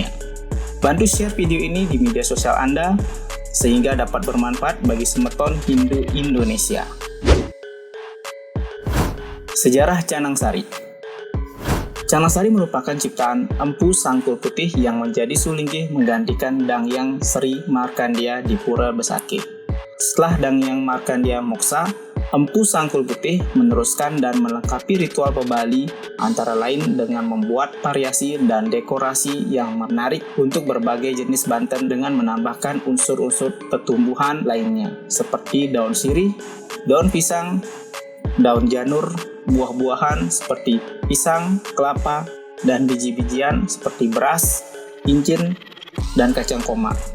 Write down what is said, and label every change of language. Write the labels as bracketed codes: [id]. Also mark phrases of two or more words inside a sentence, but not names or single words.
[id] Bantu share video ini di media sosial Anda, sehingga dapat bermanfaat bagi semeton Hindu Indonesia. Sejarah Canang Sari. Canang Sari merupakan ciptaan Empu Sangkul Putih yang menjadi sulingkih menggantikan Dangyang Sri Markandia di Pura Besakih. Setelah Dangyang Markandia moksa, Empu Sangkul Putih meneruskan dan melengkapi ritual pebali antara lain dengan membuat variasi dan dekorasi yang menarik untuk berbagai jenis banten dengan menambahkan unsur-unsur tumbuhan lainnya seperti daun sirih, daun pisang, daun janur, buah-buahan seperti pisang, kelapa, dan biji-bijian seperti beras, incin, dan kacang koma.